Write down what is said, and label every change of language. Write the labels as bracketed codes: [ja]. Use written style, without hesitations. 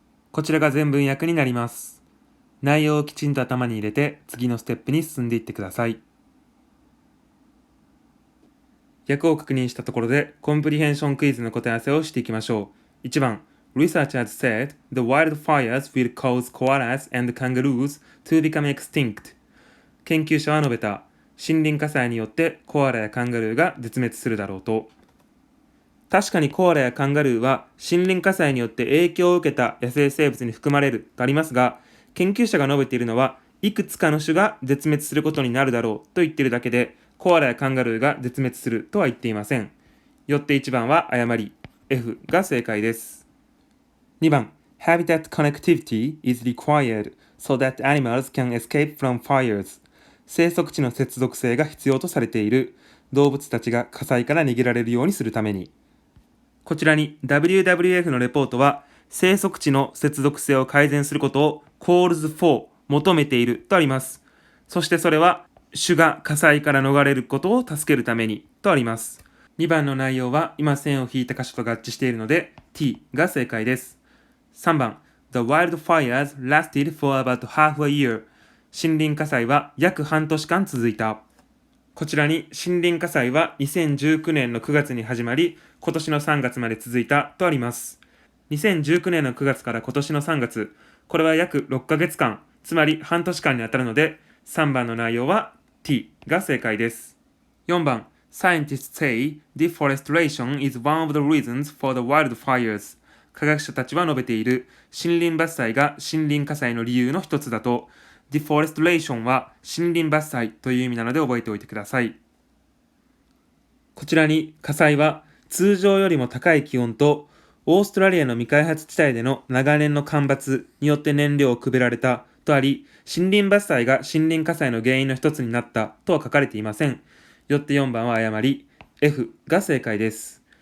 [ja] 「こちらが全文訳になります。内容をきちんと頭に入れて次のステップに進んでいってください。訳を確認したところでコンプリヘンションクイズの答え合わせをしていきましょう。 [en] 1番 Researchers said the wildfires will cause koalas and kangaroos to become extinct. [ja] 研究者は述べた森林火災によってコアラやカンガルーが絶滅するだろうと。確かにコアラやカンガルーは森林火災によって影響を受けた野生生物に含まれるとありますが、研究者が述べているのはいくつかの種が絶滅することになるだろうと言っているだけで、コアラやカンガルーが絶滅するとは言っていません。よって1番は誤り、F が正解です。 [en] 2番 Habitat connectivity is required so that animals can escape from fires. [ja] 生息地の接続性が必要とされている。動物たちが火災から逃げられるようにするために。こちらに WWF のレポートは生息地の接続性を改善することを calls for 求めているとあります。そしてそれは種が火災から逃れることを助けるためにとあります。 2番の内容は今線を引いた箇所と合致しているので T が正解です。 [en] 3番 The wildfires lasted for about half a year. [ja] 森林火災は約半年間続いた。こちらに森林火災は2019年の9月に始まり、今年の3月まで続いたとあります。 2019年の9月から今年の3月、これは約6ヶ月間、つまり半年間にあたるので、3番の内容は T が正解です。 [en] 4番 Scientists say deforestation is one of the reasons for the wildfires. [ja] 科学者たちは述べている森林伐採が森林火災の理由の一つだと。 deforestation は森林伐採という意味なので覚えておいてください。こちらに火災は通常よりも高い気温とオーストラリアの未開発地帯での長年の干ばつによって燃料をくべられたとあり、森林伐採が森林火災の原因の一つになったとは書かれていません。よって4番は誤り、F が正解です。